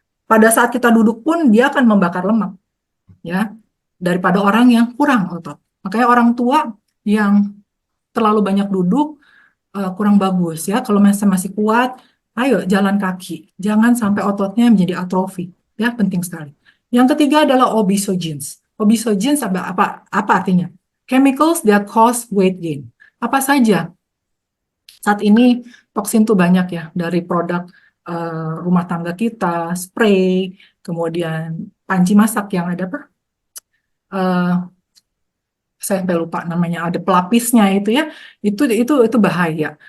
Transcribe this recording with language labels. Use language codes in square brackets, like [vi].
[id] Pada saat kita duduk pun dia akan membakar lemak, ya, daripada orang yang kurang otot. Makanya orang tua yang terlalu banyak duduk kurang bagus ya. Kalau masih kuat, ayo jalan kaki. Jangan sampai ototnya menjadi atrofi. Ya, penting sekali. Yang ketiga adalah obesogens. Obesogens apa artinya? [en] Chemicals that cause weight gain. [id] Apa saja? Saat ini toksin tuh banyak ya dari produk rumah tangga kita, spray, kemudian panci masak yang ada apa? Saya sampai lupa namanya, ada pelapisnya itu ya, itu bahaya.